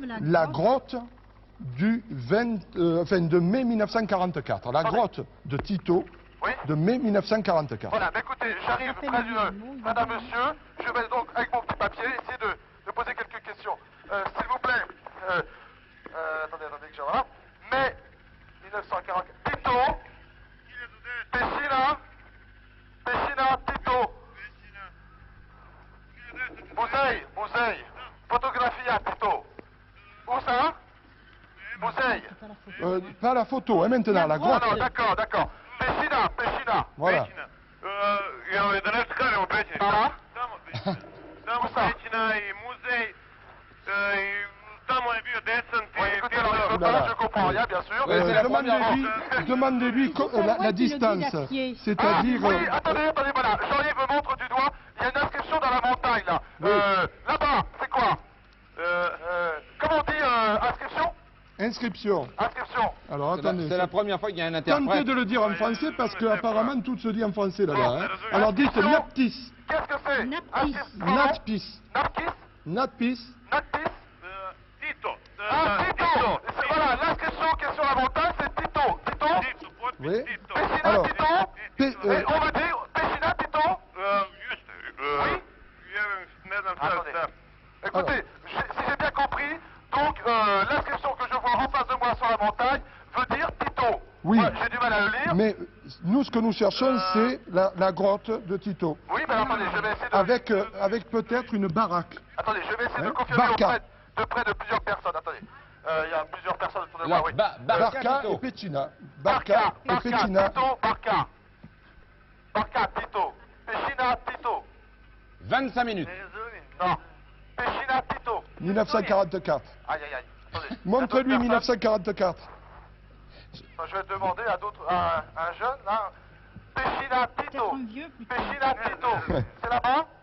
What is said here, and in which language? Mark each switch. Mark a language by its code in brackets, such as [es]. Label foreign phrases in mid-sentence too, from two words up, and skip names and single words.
[fr] la grotte de mai 1944, la grotte de Tito Oui. de mai 1944. Voilà, mais écoutez, j'arrive près d'un monsieur. Je vais donc, avec mon petit papier, essayer de poser quelques questions. S'il vous plaît, attendez que je vois. Mai 1944. Tito. Pessina, Tito. Bouzeille. Photographie à Tito. Où ça? Bouzeille. Pas la photo, hein, maintenant, la Ah grotte. non, d'accord. Pessina. Voilà. Voilà. [sr] Tamo pećina i muzej, i tamo je bio desant [fr] Oui, i écoutez, alors il veut pas, je comprends rien, bien sûr. Ouais, c'est la première Demandez-lui la qu'il le dit distance, à pied. c'est-à-dire... Oui, attendez, voilà. Jean-Yves me montre du doigt. Il y a une inscription dans la montagne, là. Là-bas, c'est quoi comment on dit inscription? Inscription. Inscription. Alors attendez, C'est la première fois qu'il y a un tentez interprète. de le dire en français parce qu'apparemment tout se dit en français là-bas. Hein. Alors dites Inscription. Naptis. Qu'est-ce que c'est? Naptis. Natpis. Napkis. Natpis. Napkis. Tito. Ah, Tito. Voilà, l'inscription qui est sur la montagne, c'est Tito. Tito. Tito, potpis Oui. Tito. Pessina, Alors, Tito. Et on veut dire Pessina, Tito. Juste, Oui. [sr] ne znam [fr] Attendez. šta. Écoutez, si j'ai bien compris, donc l'inscription que je vois en face de moi sur la montagne veut dire Tito. Oui. Ouais, j'ai du mal à le lire. Mais nous, ce que nous cherchons, c'est la grotte de Tito. Oui, mais attendez, je vais essayer de... Avec peut-être une baraque. Attendez, je vais essayer de Hein? confirmer Barca. auprès de plusieurs personnes. Attendez, il y a plusieurs personnes autour de Là, moi, oui. Barca Tito. et Pecina. Barca et Pecina. Tito, Barca. Barca, Tito. Pessina, Tito. 25 minutes. Non. Pessina, Tito. 1944. Aïe. Attendez. Montre-lui Il y a d'autres 1944. personnes. Je vais demander à d'autres, à un jeune, là. Pessina, Tito. Peut-être un vieux plutôt. Pessina, Tito. C'est là-bas?